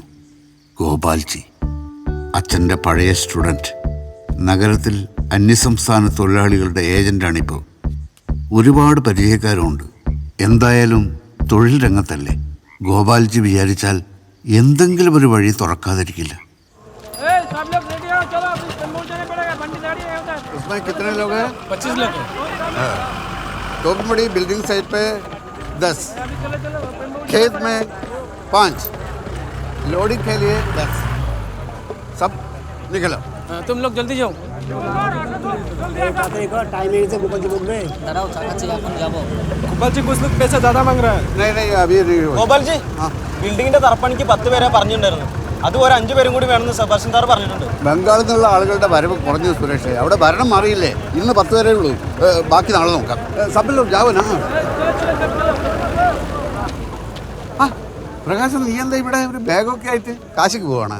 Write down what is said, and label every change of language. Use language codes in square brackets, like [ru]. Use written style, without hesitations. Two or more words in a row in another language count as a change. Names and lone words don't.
[ml] ഗോപാൽജി, അച്ഛൻ്റെ പഴയ സ്റ്റുഡൻറ്റ്. നഗരത്തിൽ അന്യസംസ്ഥാന തൊഴിലാളികളുടെ ഏജൻ്റാണിപ്പോൾ. ഒരുപാട് പരിചയക്കാരുമുണ്ട്. എന്തായാലും തൊഴിൽ രംഗത്തല്ലേ. ഗോപാൽജി വിചാരിച്ചാൽ എന്തെങ്കിലും ഒരു വഴി തുറക്കാതിരിക്കില്ല. [hi] उसमें कितने लोग हैं? 25 लोग हैं। टोप बड़ी बिल्डिंग साइड पे 10, खेत में 5, लोडिंग के लिए 10. सब निकलो. तुम लोग जल्दी जाओ। गोपाल जी कुछ लोग पैसा ज़्यादा मांग रहा है। नहीं अभी नहीं हो. [ml] ഗോപാൽ ജി, ബിൽഡിങ്ങിന്റെ തറപ്പണിക്ക് 10 പേരെ പറഞ്ഞിട്ടുണ്ടായിരുന്നു. അത് ഒരു 5 പേരും കൂടി വേണമെന്ന് സെബാസ്റ്റ്യൻ സാർ പറഞ്ഞിട്ടുണ്ട്. ബംഗാളിൽ നിന്നുള്ള ആളുകളുടെ വരവ് കുറഞ്ഞു സുരേഷ്. അവിടെ ഭരണം മാറിയില്ലേ. ഇന്ന് 10 പേരേ ഉള്ളൂ. ബാക്കി നാളെ നോക്കാം. സബിലോ ജാവനാ. പ്രകാശം, നീ എന്താ ഇവിടെ ഒരു ബാഗൊക്കെ ആയിട്ട് കാശിക്ക് പോവാണ്?